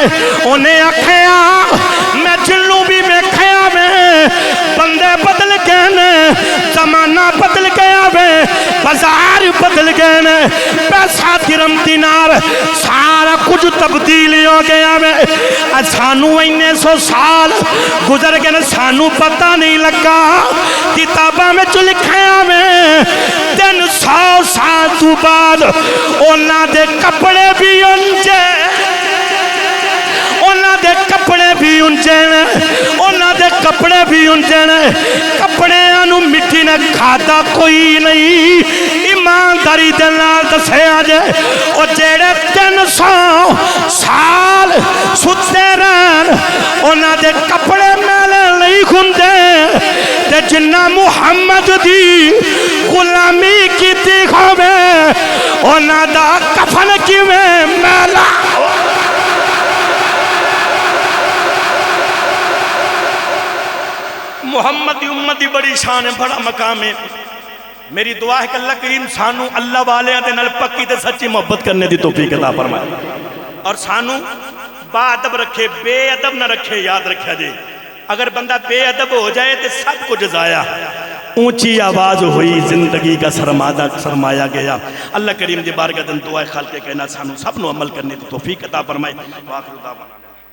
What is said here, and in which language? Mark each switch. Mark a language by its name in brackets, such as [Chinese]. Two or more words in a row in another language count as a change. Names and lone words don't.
[Punjabi] انہیں آکھیا میں جنوں بھی ویکھیا میں بندے بدل گئے نے، زمانہ بدل گیا وے، بازار بدل گئے نے، پیسہ درہم دینار سارا کچھ تبدیل ہو گیا وے. سانو 100 سال گزر گئے نے سانو پتہ نہیں لگا. کتاباں میں لکھیا میں 300 سال تو بعد انہاں دے کپڑے بھی انجے، انہاں دے کپڑے بھی انجے نے، انہاں دے کپڑے بھی انجے نے. کپڑے انہوں مٹی نے کھادا کوئی نہیں. ایمانداری دے نال دسیا جے او جڑے 300 سال ستے رہن انہاں دے کپڑے میلے نہیں کھندے تے جنہ محمد دی غلامی کیتی کھوے انہاں دا کفن کیویں میلا محمد دی امت دی بڑی شان ہے، بڑا مقام ہے۔ میری دعا ہے کہ اللہ کریم سانو اللہ والے دے نال پکی تے سچی محبت کرنے دی توفیق عطا فرمائے، اور سانو با ادب رکھے، بے ادب نہ رکھے۔ [Urdu] یاد رکھا جی اگر بندہ بے ادب ہو جائے تو سب کچھ ضائع۔ اونچی آواز ہوئی زندگی کا سرمایہ گیا۔ [Punjabi] اللہ کریم دی بارگاہ دن دعائے خالق کہنا سانو سب نو عمل کرنے دی توفیق عطا فرمائے۔